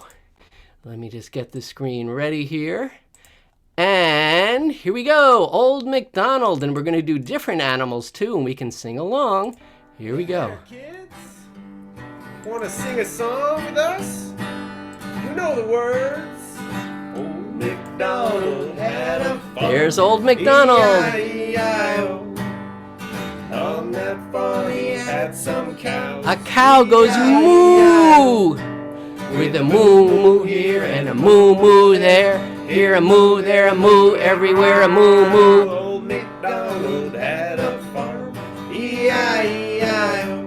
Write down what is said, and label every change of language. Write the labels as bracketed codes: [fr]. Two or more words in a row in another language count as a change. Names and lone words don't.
[en] Let me just get the screen ready here. And here we go, Old MacDonald. And we're going to do different animals, too, and we can sing along. Here we go. Want to sing a song with us? You know the words. Old MacDonald had a farm. There's Old MacDonald. E-I-E-I-O. On that farm he had some cows. A cow goes moo, with a moo moo here and a moo moo there. Here a moo, there a moo, everywhere a moo moo. Old MacDonald had a farm, E-I-E-I-O.